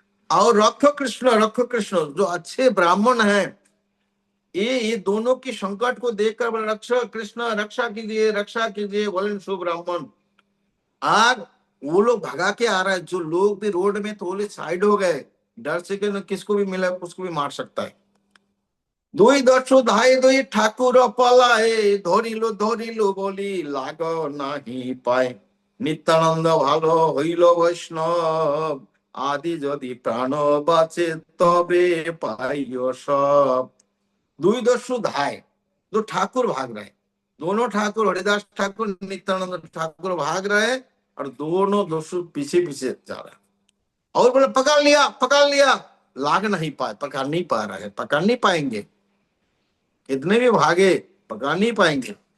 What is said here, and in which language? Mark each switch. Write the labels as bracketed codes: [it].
[hi] और रखो कृष्ण जो अच्छे ब्राह्मण हैं, ये दोनों की संकट को देखकर बोले रक्षा कृष्ण रक्षा कीजिए बोले शुभ ब्राह्मण। आज वो लोग भगा के आ रहा है, जो लोग भी रोड में थोड़े साइड हो गए डर से कि किसको भी मिला उसको भी मार सकता है। [bn] দুই দস্যু ধাই দুই ঠাকুর পলায়ে, ধরিল বলি লাগ নাহি পায়। নিত্যানন্দ ভালো হইল বৈষ্ণব, আদি যদি প্রাণ বাঁচে তবে পাইও সব। দুই दस्यु धाय, [hi] दो ठाकुर भाग रहे, दोनों ठाकुर हरिदास ठाकुर नित्यानंद ठाकुर भाग रहे और दोनों दस्यु पीछे पीछे जा रहे। और बोले पकड़ लिया, लाग नहीं पाए, पकड़ नहीं पा रहे, पकड़ नहीं पाएंगे, इतने भी भागे पकड़ नहीं पाएंगे।